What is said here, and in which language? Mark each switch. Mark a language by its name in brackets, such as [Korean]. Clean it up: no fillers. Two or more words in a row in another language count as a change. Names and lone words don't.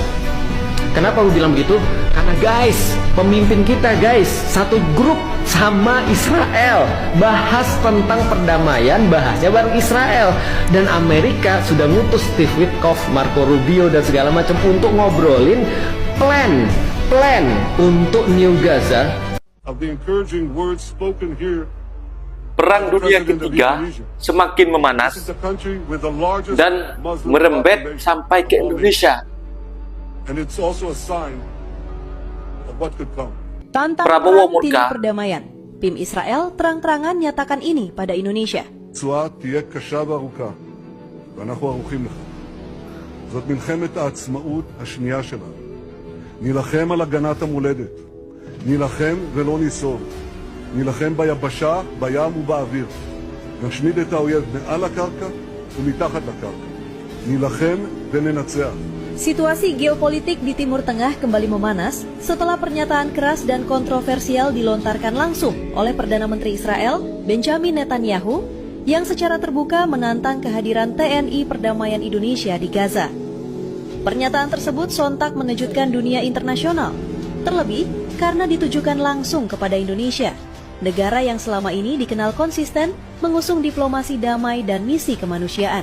[Indonesian] Kenapa gue bilang begitu? Karena guys, pemimpin kita guys, satu grup sama Israel, bahas tentang perdamaian, bahasnya bareng Israel. Dan Amerika sudah ngutus Steve Witkoff, Marco Rubio dan segala macam untuk ngobrolin plan untuk New Gaza. [English] Of the encouraging words spoken here, [Indonesian] Perang Dunia Ketiga semakin memanas [English] this is the country with the largest [Indonesian] dan [English] Muslim [Indonesian] merembet [English] population [Indonesian] sampai ke [English] of all [Indonesian] Indonesia. [English] nations. And it's also a sign of what could come. [Indonesian] Tantang Prabowo perang tini murka. perdamaian. PIM Israel terang-terangan nyatakan ini pada Indonesia. [Hebrew] התשואה תהיה קשה וארוכה, ואנחנו ערוכים לכך. זאת מלחמת העצמאות השנייה שלנו. נילחם על הגנת המולדת. נילחם ולא ניסוג. נילחם ביבשה, בים ובאוויר. נשמיד את האויב מעל הקרקע ומתחת לקרקע. נילחם וננצח. [Indonesian] Situasi geopolitik di Timur Tengah kembali memanas setelah pernyataan keras dan kontroversial dilontarkan langsung oleh Perdana Menteri Israel, Benjamin Netanyahu, yang secara terbuka menantang kehadiran TNI Perdamaian Indonesia di Gaza. Pernyataan tersebut sontak mengejutkan dunia internasional, terlebih karena ditujukan langsung kepada Indonesia, negara yang selama ini dikenal konsisten mengusung diplomasi damai dan misi kemanusiaan.